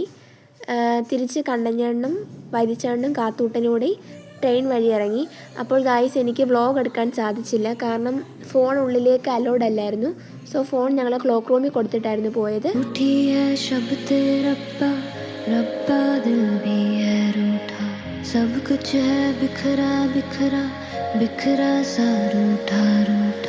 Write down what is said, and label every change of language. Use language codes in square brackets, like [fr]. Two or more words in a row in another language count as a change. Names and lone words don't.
[ml] തിരിച്ച് കണ്ണഞ്ചേട്ടനും വൈദ്യച്ചേട്ടനും കാത്തൂട്ടനോടെ ട്രെയിൻ വഴി ഇറങ്ങി. അപ്പോൾ ഗായ്സ്, എനിക്ക് വ്ളോഗ് എടുക്കാൻ സാധിച്ചില്ല, കാരണം ഫോൺ ഉള്ളിലേക്ക് അലൗഡ് അല്ലായിരുന്നു. സോ ഫോൺ ഞങ്ങൾ ക്ലോക്ക് റൂമിൽ കൊടുത്തിട്ടായിരുന്നു പോയത്. [hi] सब कुछ है बिखरा बिखरा बिखरा सा रूठा रूठा